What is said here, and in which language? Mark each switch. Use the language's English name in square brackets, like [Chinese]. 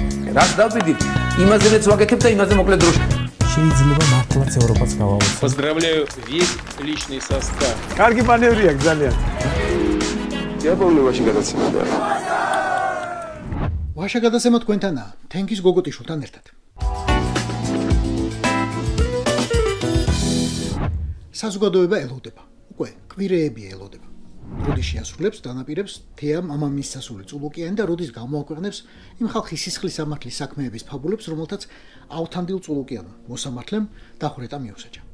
[Georgian] რაც დავბედით, იმაზეც ვაკეთებ და იმაზე მოკლედ დროში. შეიძლება მართლაც ევროპაც გავავოცოთ. [Russian] Поздравляю весь личный состав. [Georgian] კარგი მანევრი აქვს ძალიან. დიაპოლოვაში გადაცემდა. ვაშა გადაცემა თქვენთანაა, თენგის გოგოტიშვილთან ერთად. საზოგადოება ელოდება. უკვე კვირეები ელოდება. როდის შეასრულებს დანაპირებს თეა მამამისის სასული წულუკიანი და როდის გამოაქვეყნებს იმ ხალხის სისხლის სამართლის საქმეების ფაბულებს, რომელთაც ავთანდილ წულუკიანმა მოსამართლემ დახვრეტა მიუსაჯა.